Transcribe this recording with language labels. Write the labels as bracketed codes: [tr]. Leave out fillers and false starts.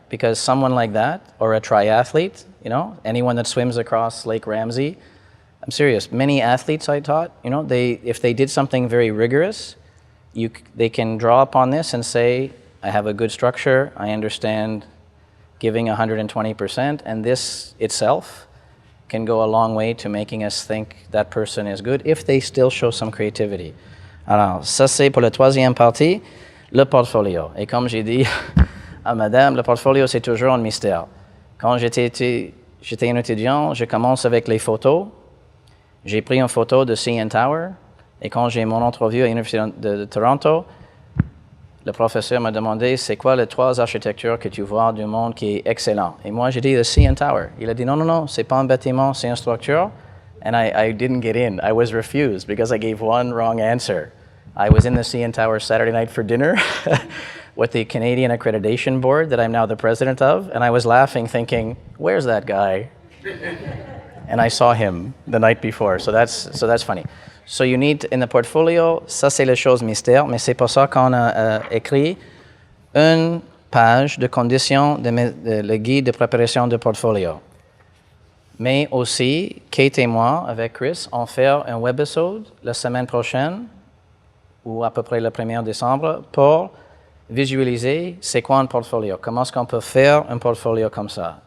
[en] Because someone like that, or a triathlete, anyone that swims across Lake Ramsey, I'm serious, many athletes I taught, if they did something very rigorous, they can draw upon this and say, I have a good structure, I understand giving 120%, and this itself can go a long way to making us think that person is good if they still show some creativity. [fr] Alors, ça c'est pour la 3e partie. le portfolio. Et comme j'ai dit à madame, le portfolio, c'est toujours un mystère. Quand j'étais un étudiant, je commence avec les photos. J'ai pris une photo de CN Tower, et quand j'ai mon entrevue à l'Université de Toronto, le professeur m'a demandé, c'est quoi les 3 architectures que tu vois du monde qui est excellent? Et moi, j'ai dit, le CN Tower. Il a dit, non, c'est pas un bâtiment, c'est une structure. [en] And I didn't get in. I was refused because I gave one wrong answer. I was in the CN Tower Saturday night for dinner with the Canadian Accreditation Board that I'm now the president of, and I was laughing thinking, where's that guy? And I saw him the night before, so that's funny. So you need, in the portfolio, [fr] ça c'est les choses mystères, mais c'est pour ça qu'on a écrit une page de conditions le guide de préparation de portfolio. Mais aussi, Kate et moi, avec Chris, on fait un webisode la semaine prochaine, ou à peu près le 1er décembre, pour visualiser c'est quoi un portfolio, comment est-ce qu'on peut faire un portfolio comme ça.